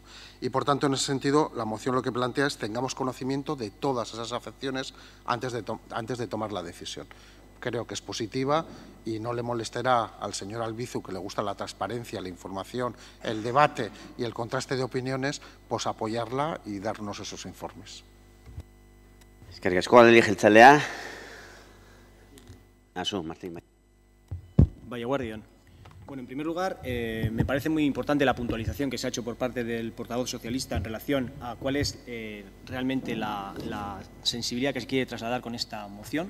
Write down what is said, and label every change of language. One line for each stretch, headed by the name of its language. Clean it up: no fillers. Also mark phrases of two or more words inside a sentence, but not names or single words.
Spanish: Y por tanto, en ese sentido, la moción lo que plantea es que tengamos conocimiento de todas esas afecciones antes de tomar la decisión. Creo que es positiva y no le molestará al señor Albizu, que le gusta la transparencia, la información, el debate y el contraste de opiniones, pues apoyarla y darnos esos informes.
Basque: Eskerrik asko, alderdi jeltzalea. Asu, Martín.
Spanish: Vaya guardián. Bueno, en primer lugar, me parece muy importante la puntualización que se ha hecho por parte del portavoz socialista en relación a cuál es realmente la sensibilidad que se quiere trasladar con esta moción.